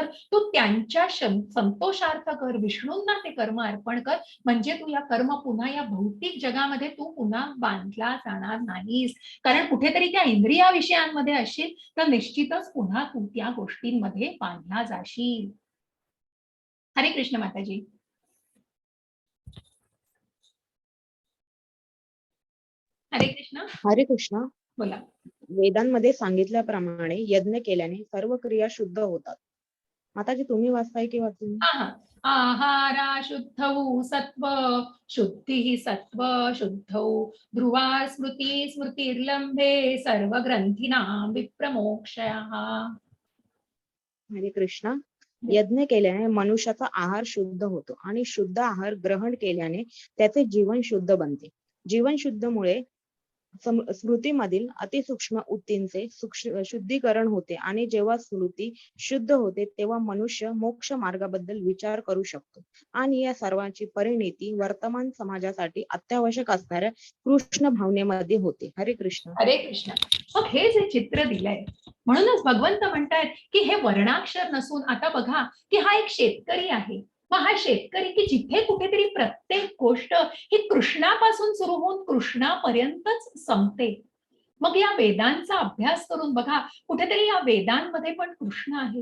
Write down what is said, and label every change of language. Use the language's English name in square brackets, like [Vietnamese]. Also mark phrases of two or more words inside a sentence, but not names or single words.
[Marathi] तू त्यांच्या संतोषार्थ कर, विष्णूंना ते कर्म अर्पण कर. म्हणजे तू या कर्म पुन्हा या भौतिक जगामध्ये तू पुन्हा बांधला जाणार नाहीस. कारण कुठेतरी त्या इंद्रिया विषयांमध्ये असशील तर निश्चितच पुन्हा तू त्या गोष्टींमध्ये बांधला जाशील. हरे कृष्ण माताजी. हरे कृष्ण. हरे कृष्ण. बोला. वेदांमध्ये सांगितल्याप्रमाणे यज्ञ केल्याने सर्व क्रिया शुद्ध होतात. माताजी तुम्ही वाचताय की वाचून? [Sanskrit] आहारा शुद्धौ सत्व शुद्धी सत्व शुद्धौ ध्रुवा स्मृती स्मृतिर्लंबे सर्व ग्रंथीनां विप्रमोक्षयः. [Marathi] हरे कृष्ण. यज्ञ केल्याने मनुष्याचा आहार शुद्ध होतो आणि शुद्ध आहार ग्रहण केल्याने त्याचे जीवन शुद्ध बनते. जीवन शुद्धमुळे स्मृतीमधील अतिसूक्ष्म ऊतींचे शुद्धीकरण होते आणि जेव्हा स्मृती शुद्ध होते तेव्हा मनुष्य मोक्ष मार्गाबद्दल विचार करू शकतो. आणि या सर्वांची परिणिती वर्तमान समाजासाठी अत्यावश्यक असणाऱ्या कृष्ण भावनेमध्ये होते. हरे कृष्ण. हरे कृष्ण. मग हे जे चित्र दिलंय, म्हणूनच भगवंत म्हणतायत की हे वर्णाक्षर नसून, आता बघा की हा एक शेतकरी आहे. मग हा शेतकरी की जिथे कुठेतरी प्रत्येक गोष्ट ही कृष्णापासून सुरू होऊन कृष्णापर्यंतच संपते. मग या वेदांचा अभ्यास करून बघा, कुठेतरी या वेदांमध्ये पण कृष्ण आहे.